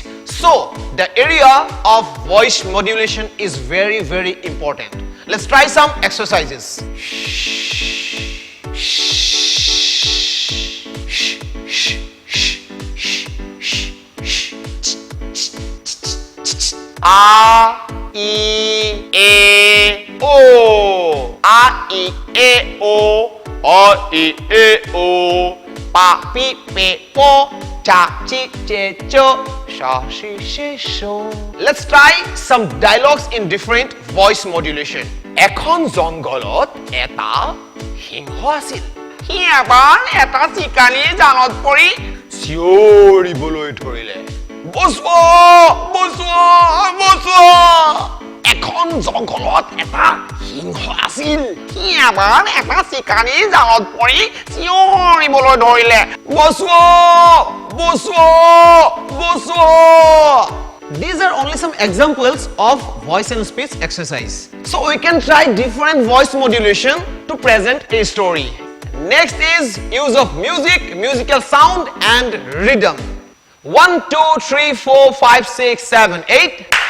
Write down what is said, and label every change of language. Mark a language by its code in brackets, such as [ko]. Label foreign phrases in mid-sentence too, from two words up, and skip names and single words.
[en] So the area of voice modulation is very, very important. Let's try some exercises. A, I, E, O. A, I, E, O. O, I, E, O. Pa, pi, pe, po. Cha, chi, che, cho. Sha, shi, she, sho. Let's try some dialogues in different voice modulation. [as] এখন জংগলত এটা সিংহ আছিল। সি এবাৰ এটা চিকাৰী জালত পৰি চিঞৰিবলৈ ধৰিলে। বচোৱা, বচোৱা, বচোৱা। এখন জংগলত এটা সিংহ আছিল। সি এবাৰ এটা চিকাৰী জালত পৰি চিঞৰিবলৈ ধৰিলে। বচোৱা, বচোৱা, বচোৱা। [en] These are only some examples of voice and speech exercise. So we can try different voice modulation to present a story. Next is use of music, musical sound and rhythm. 1, 2, 3, 4, 5, 6, 7, 8.